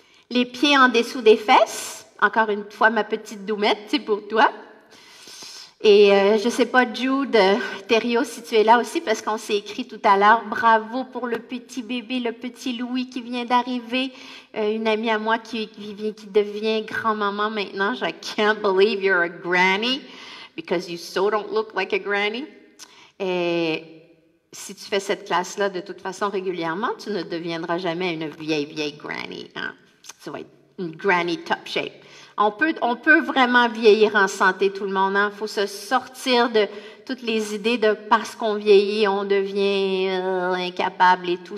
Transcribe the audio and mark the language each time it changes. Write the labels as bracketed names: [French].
[French] Les pieds en dessous des fesses. Encore une fois, ma petite doumette, c'est pour toi. Et je ne sais pas, Jude, Thériault, si tu es là aussi, parce qu'on s'est écrit tout à l'heure. Bravo pour le petit bébé, le petit Louis qui vient d'arriver. Une amie à moi qui devient grand-maman maintenant. [English] I can't believe you're a granny, because you so don't look like a granny. [French] Et si tu fais cette classe-là de toute façon régulièrement, tu ne deviendras jamais une vieille granny. Hein? Ça va être une granny [English] top shape. [French] On peut vraiment vieillir en santé, tout le monde. Il faut se sortir de toutes les idées de parce qu'on vieillit, on devient incapable et tout.